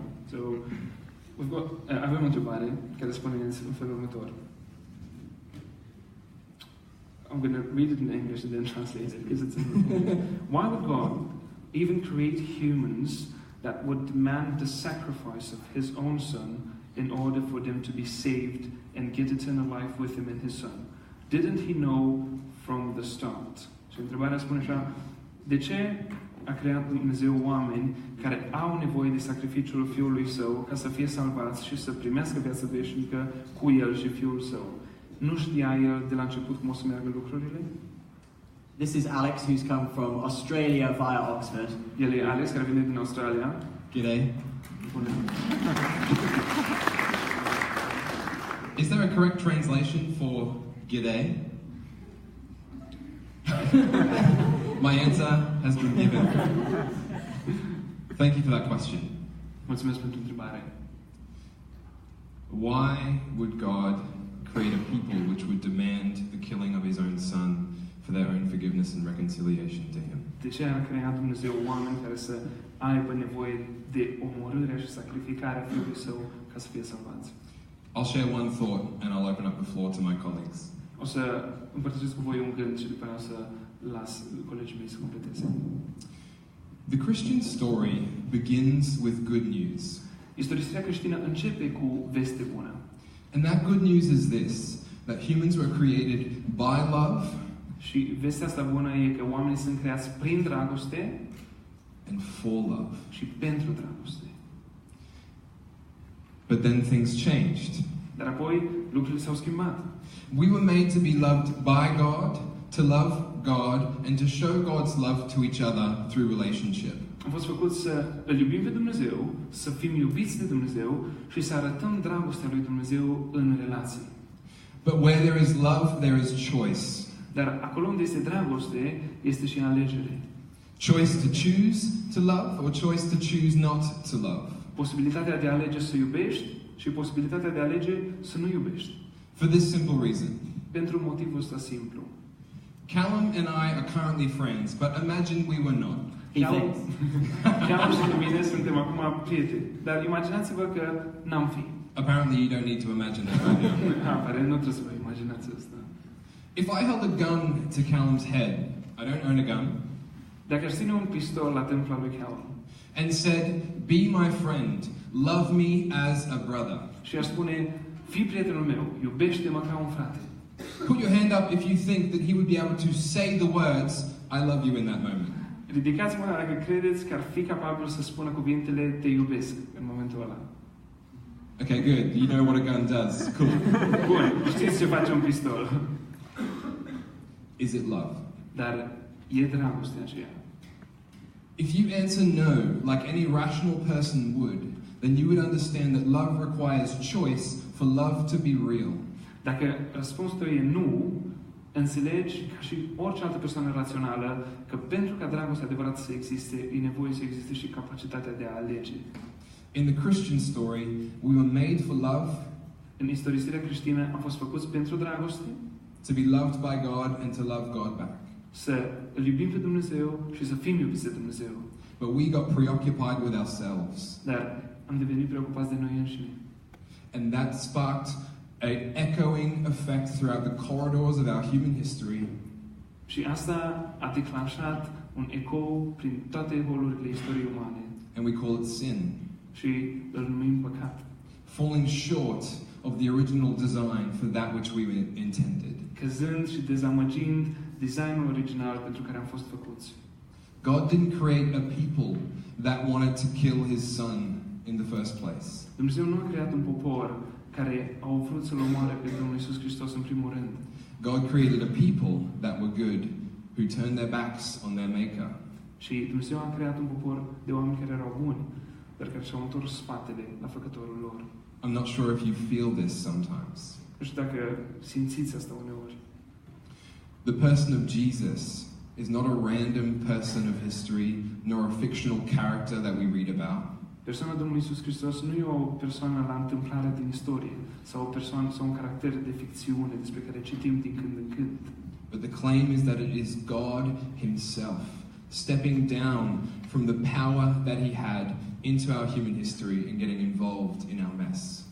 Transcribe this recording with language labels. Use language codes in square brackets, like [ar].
[en] So, we've got, [ro] avem o întrebare care spune în felul următor. [en] I'm going to read it in English and then translate it because it's in Why would God even create humans that would demand the sacrifice of His own Son in order for them to be saved and get eternal life with Him in His Son? Didn't He know from the start? [ro] Și întrebarea spune așa, de ce a creat Dumnezeu oameni care au nevoie de sacrificiul Fiului Său ca să fie salvați și să primească viața veșnică cu El și Fiul Său? Nu știa El de la început cum o să meargă lucrurile? [en] This is Alex, who's come from Australia via Oxford. [ro] El e Alex, care vine din Australia. [en] G'day. Is there a correct translation for g'day? My answer has been given. Thank you for that question. [ro] Mulțumesc pentru întrebare. [en] Why would God create a people which would demand the killing of His own Son for their own forgiveness and reconciliation to Him? [ro] De ce a creat Dumnezeu oameni care să aibă nevoie de omorârea și sacrificarea Fiului Său ca să fie salvați? [en] I'll share one thought and I'll open up the floor to my colleagues. [ro] O să împărtășesc cu voi un gând și după aceea o să las colegii mei să completeze. [en] The Christian story begins with good news. [ro] Istorisirea creștină începe cu veste bună. [en] And that good news is this, that humans were created by love [ro] Și vestea asta bună e că oamenii sunt creați prin dragoste [en] and for love. [ro] și pentru dragoste. [en] But then things changed. [ro] Dar apoi lucrurile s-au schimbat. [en] We were made to be loved by God, to love God, and to show God's love to each other through relationship. [ro] Am fost făcuți să îl iubim pe Dumnezeu, să fim iubiți de Dumnezeu și să arătăm dragostea lui Dumnezeu în relații. [en] But where there is love, there is choice. [ro] Dar acolo unde este dragoste, este și alegere. [en] Choice to choose to love or choice to choose not to love. [ro] Posibilitatea de a alege să iubești și posibilitatea de a alege să nu iubești. [en] For this simple reason. [ro] Pentru motivul ăsta simplu. [en] Callum and I are currently friends, but imagine we were not. [ro] Calum și cu mine suntem acum prieteni. Dar imaginați-vă că n-am fi. [en] Apparently you don't need to imagine that right now. [ro] Pare, nu trebuie să vă imaginați asta. [en] If I held a gun to Callum's head, I don't own a gun, [ro] Dacă aș ține un pistol la templa lui Calum [en] and said, "Be my friend, love me as a brother." [ro] și aș spune, fii prietenul meu, iubește-mă ca un frate. [en] Put your hand up if you think that he would be able to say the words, "I love you" in that moment. [ro] Ridicați mâna dacă credeți că ar fi capabil să spună cuvintele te iubesc în momentul ăla. [en] Okay, good. You know what a gun does. Cool. [ro] Bun, știți ce face un pistol. [en] Is it love? [ro] Dar e dragostea aceea. [en] If you answer no, like any rational person would, then you would understand that love requires choice for love to be real. [ro] Dacă răspunsul tău e nu, înțelegi, ca și orice altă persoană rațională, că pentru ca dragostea adevărată să existe, e nevoie să existe și capacitatea de a alege. [en] In the Christian story, we were made for love, [ro] În istorisirea creștină am fost făcuți pentru dragoste [en] to be loved by God and to love God back. [ro] Să îl iubim pe Dumnezeu și să fim iubiți de Dumnezeu. [en] But we got preoccupied with ourselves. [ro] Dar am devenit preocupați de noi înșine. [en] And that sparked an echoing effect throughout the corridors of our human history. [ro] Și asta a declanșat un ecou prin toate holurile istoriei umane. [en] And we call it sin. [ro] Și îl numim păcat. [en] Falling short of the original design for that which we intended. [ro] Căzând și dezamăgind designul original pentru care am fost făcuți. [en] God didn't create a people that wanted to kill his son in the first place. [ro] Dumnezeu nu a creat un popor care au vrut să-L omoare pe Domnul Iisus Hristos în primul rând. [en] God created a people that were good, who turned their backs on their maker. [ro] Și Dumnezeu a creat un popor de oameni care erau buni, dar care și-au întors spatele la Făcătorul lor. [en] I'm not sure if you feel this sometimes. [ro] Nu știu dacă simțiți asta uneori. [en] The person of Jesus is not a random person of history, nor a fictional character that we read about. [ro] Persoana Domnului Iisus Hristos nu e o persoană la întâmplare din istorie sau o persoană sau un caracter de ficțiune despre care citim din când în când. [en] But the claim is that it is God himself stepping down from the power that he had into our human history and getting involved in our mess.